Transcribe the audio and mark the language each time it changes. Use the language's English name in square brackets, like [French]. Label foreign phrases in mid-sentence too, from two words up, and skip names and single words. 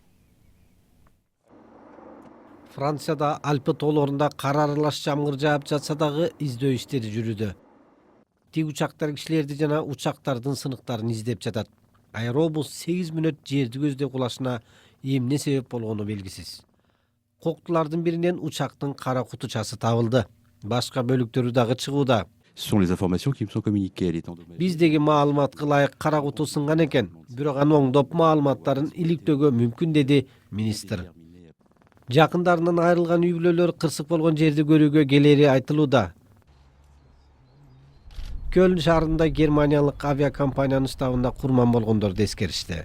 [Kyrgyz] Францияда Альпы тоолорунда кар аралаш жамгыр жаап жатса дагы издөө иштери жүрүүдө. Тик учактар кишилерди жана учактардын сыныктарын издеп жатат. Аэробус 8 мүнөт жерди көздөй кулашына эмне себеп болгону белгисиз. Коктулардын биринен учактын кара кутучасы табылды. Башка бөлүктөрү дагы чыгууда. [French] Ce sont les informations qui me sont communiquées. Elle est endommagée. [Kyrgyz] Биздеги маалыматка ылайык кара куту сынган экен. Бирок аны оңдоп маалыматтарын иликтөөгө мүмкүн, деди министр. Жакындарынан айрылган үй бүлөлөр кырсык болгон жерди көрүүгө келери айтылууда. Кöln шаарында германиялык авиакомпаниянын штабында курман болгондорду эскеришти.